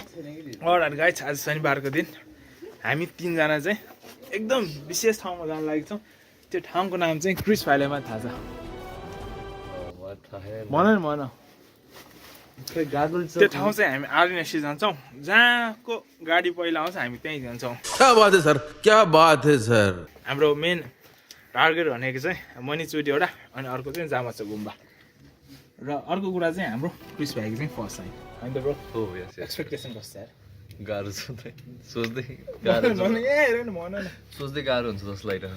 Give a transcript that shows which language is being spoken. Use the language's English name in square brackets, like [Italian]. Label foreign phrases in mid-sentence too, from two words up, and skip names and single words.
[English] alright guys [Nepali] आज शनिबारको दिन हामी तीनजना चाहिँ एकदम विशेष ठाउँमा जान लागेको छौँ त्यो ठाउँको नाम चाहिँ क्रिस भाइलाई मात्र थाहा छ भन न भन त्यो ठाउँ चाहिँ हामी आरएनएससी जान्छौँ जहाँको गाडी पहिला आउँछ हामी त्यहीँ जान्छौँ [Hindi] क्या बात है सर क्या बात है सर [Nepali] हाम्रो मेन टार्गेट भनेको चाहिँ मणिचुड एउटा अनि अर्को चाहिँ जामाचो गुम्बा र अर्को कुरा चाहिँ हाम्रो क्रिस भाइको चाहिँ [English] first time [Nepali] होइन त ब्रो हो यस एक्सपेक्टेसन कस्तो यार गाह्रो छ सोच्दै गाह्रो सोच्दै गाह्रो हुन्छ जस्तो लागिरहेको